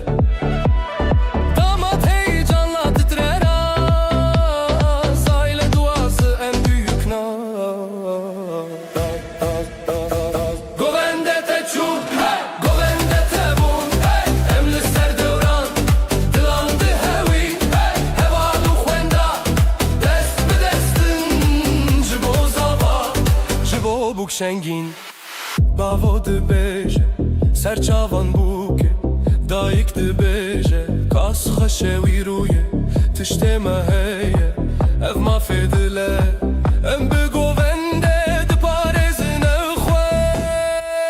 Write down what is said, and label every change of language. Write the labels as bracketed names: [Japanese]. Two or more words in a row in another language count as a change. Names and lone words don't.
[Turkish] Damat heyecanla titrer az, aile duası en büyük naz. [Kurdish] گوونده تچون گوونده تبون امل سر دوران دلان ده هوین هوان و خوانده دست به دستن جبو زابا جبو بکشنگین باو دبیجه سرچاوان بوکه دایک دبیجه کاس خشوی رویه تشته مهیه اف ما فیدله ام بگو ونده دپارزن خواه